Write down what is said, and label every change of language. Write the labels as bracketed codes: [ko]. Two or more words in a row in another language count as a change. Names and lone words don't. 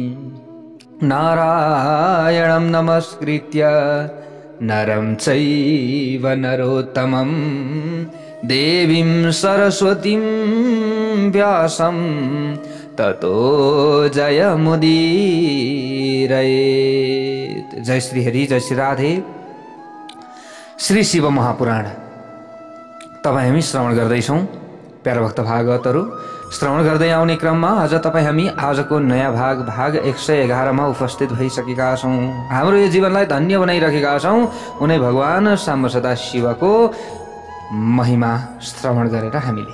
[sa] नारायणं नमस्कृत्य नरं चैव नरोत्तमं देवीं सरस्वतीं व्यासं ततो जयमुदीरयेत्। [ne] जय श्री हरि, जय श्री राधे। श्री शिव महापुराण तपाईँ हामी श्रवण गर्दैछौँ। प्यारा भक्त भागवतहरू श्रवण गर्दै आउने क्रममा आज तपाईँ हामी आजको नयाँ भाग 111 मा उपस्थित भइसकेका छौँ। हाम्रो यो जीवनलाई धन्य बनाइरहेका छौँ उनै भगवान साम्ब सदा शिवको महिमा श्रवण गरेर हामीले।